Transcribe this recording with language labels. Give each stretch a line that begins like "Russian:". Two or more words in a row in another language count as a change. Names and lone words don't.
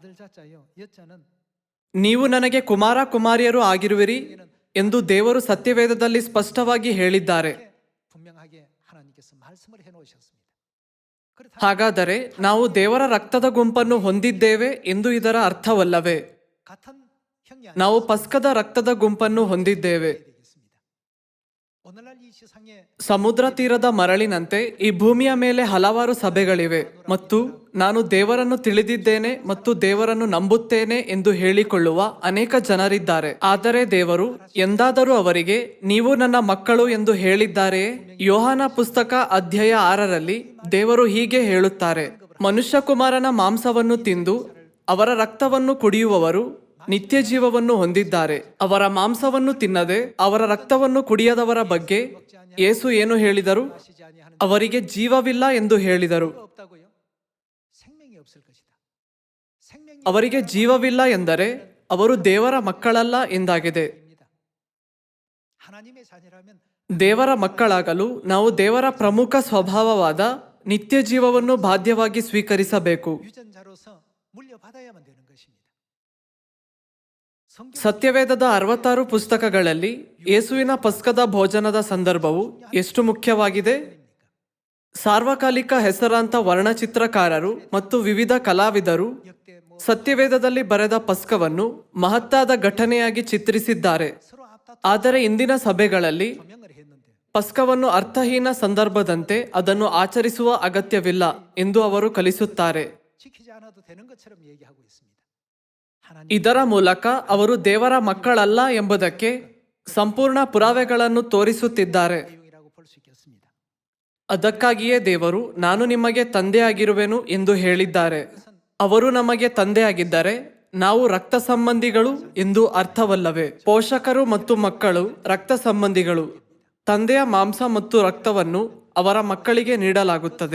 Kannada: ನೀವು ನನಗೆ ಕುಮಾರ ಕುಮಾರಿಯರು ಆಗಿರುವಿರಿ ಎಂದು ದೇವರು ಸತ್ಯವೇದದಲ್ಲಿ ಸ್ಪಷ್ಟವಾಗಿ ಹೇಳಿದ್ದಾರೆ. ಹಾಗಾದರೆ ನಾವು ದೇವರ ರಕ್ತದ ಗುಂಪನ್ನು ಹೊಂದಿದ್ದೇವೆ ಎಂದು ಇದರ ಅರ್ಥವಲ್ಲವೇ? ನಾವು ಪಸ್ಕದ ರಕ್ತದ ಗುಂಪನ್ನು ಹೊಂದಿದ್ದೇವೆ.
Korean: 오늘날 이 세상에
Kannada: ಸಮುದ್ರ ತೀರದ ಮರಳಿನಂತೆ ಈ ಭೂಮಿಯ ಮೇಲೆ ಹಲವಾರು ಸಭೆಗಳಿವೆ ಮತ್ತು ನಾನು ದೇವರನ್ನು ತಿಳಿದಿದ್ದೇನೆ ಮತ್ತು ದೇವರನ್ನು ನಂಬುತ್ತೇನೆ ಎಂದು ಹೇಳಿಕೊಳ್ಳುವ ಅನೇಕ ಜನರಿದ್ದಾರೆ. ಆದರೆ ದೇವರು ಎಂದಾದರೂ ಅವರಿಗೆ ನೀವು ನನ್ನ ಮಕ್ಕಳು ಎಂದು ಹೇಳಿದ್ದಾರೆಯೇ? ಯೋಹಾನ ಪುಸ್ತಕ ಅಧ್ಯಾಯ 6ರಲ್ಲಿ ದೇವರು ಹೀಗೆ ಹೇಳುತ್ತಾರೆ, ಮನುಷ್ಯಕುಮಾರನ ಮಾಂಸವನ್ನು ತಿಂದು ಅವರ ರಕ್ತವನ್ನು ಕುಡಿಯುವವರು ನಿತ್ಯ ಜೀವವನ್ನು ಹೊಂದಿದ್ದಾರೆ. ಅವರ ಮಾಂಸವನ್ನು ತಿನ್ನದೆ ಅವರ ರಕ್ತವನ್ನು ಕುಡಿಯದವರ ಬಗ್ಗೆ ಯೇಸು ಏನು ಹೇಳಿದರು?
Korean: 마시지 아니하는
Kannada: ಅವರಿಗೆ ಜೀವವಿಲ್ಲ ಎಂದು ಹೇಳಿದರು.
Korean: 이유가 없다고요? 생명이 없을 것이다. 생명이
Kannada: ಅವರಿಗೆ ಜೀವವಿಲ್ಲ ಎಂದರೆ ಅವರು ದೇವರ ಮಕ್ಕಳಲ್ಲ ಎಂದಾಗಿದೆ.
Korean: 입니다. 하나님의 자녀라면
Kannada: ದೇವರ ಮಕ್ಕಳಾಗಲು ನಾವು ದೇವರ ಪ್ರಮುಖ ಸ್ವಭಾವವಾದ ನಿತ್ಯ ಜೀವವನ್ನು ಬಾಧ್ಯವಾಗಿ ಸ್ವೀಕರಿಸಬೇಕು.
Korean: 유전자로서 물려받아야만 되는 것입니다. 성경
Kannada: ಸತ್ಯವೇದದ 66 ಪುಸ್ತಕಗಳಲ್ಲಿ ಯೇಸುವಿನ ಪಸ್ಕದ ಭೋಜನದ ಸಂದರ್ಭವು ಎಷ್ಟು ಮುಖ್ಯವಾಗಿದೆ. ಸಾರ್ವಕಾಲಿಕ ಹೆಸರಾಂತ ವರ್ಣಚಿತ್ರಕಾರರು ಮತ್ತು ವಿವಿಧ ಕಲಾವಿದರು
Korean: 역대
Kannada: ಸತ್ಯವೇದದಲ್ಲಿ ಬರೆದ ಪಸ್ಕವನ್ನು ಮಹತ್ತಾದ ಘಟನೆಯಾಗಿ ಚಿತ್ರಿಸಿದ್ದಾರೆ.
Korean: 서로 앞다투
Kannada: ಆದರೆ ಇಂದಿನ ಸಭೆಗಳಲ್ಲಿ
Korean: 조명을 했는데
Kannada: ಪಸ್ಕವನ್ನು ಅರ್ಥಹೀನ ಸಂದರ್ಭದಂತೆ ಅದನ್ನು ಆಚರಿಸುವ ಅಗತ್ಯವಿಲ್ಲ ಎಂದು ಅವರು ಕಲಿಸುತ್ತಾರೆ.
Korean: 지키지 않아도 되는 것처럼 얘기하고 있습니다. 하나님
Kannada: ಇದರ ಮೂಲಕ ಅವರು ದೇವರ ಮಕ್ಕಳಲ್ಲ ಎಂಬುದಕ್ಕೆ ಸಂಪೂರ್ಣ ಪುರಾವೆಗಳನ್ನು ತೋರಿಸುತ್ತಿದ್ದಾರೆ.
Korean: 내용이라고 볼 수 있겠습니다.
Kannada: ಅದಕ್ಕಾಗಿಯೇ ದೇವರು ನಾನು ನಿಮಗೆ ತಂದೆಯಾಗಿರುವೆನು ಎಂದು ಹೇಳಿದ್ದಾರೆ. ಅವರು ನಮಗೆ ತಂದೆಯಾಗಿದ್ದರೆ ನಾವು ರಕ್ತ ಸಂಬಂಧಿಗಳು ಎಂದು ಅರ್ಥವಲ್ಲವೇ? ಪೋಷಕರು ಮತ್ತು ಮಕ್ಕಳು ರಕ್ತ ಸಂಬಂಧಿಗಳು. ತಂದೆಯ ಮಾಂಸ ಮತ್ತು ರಕ್ತವನ್ನು ಅವರ ಮಕ್ಕಳಿಗೆ ನೀಡಲಾಗುತ್ತದೆ.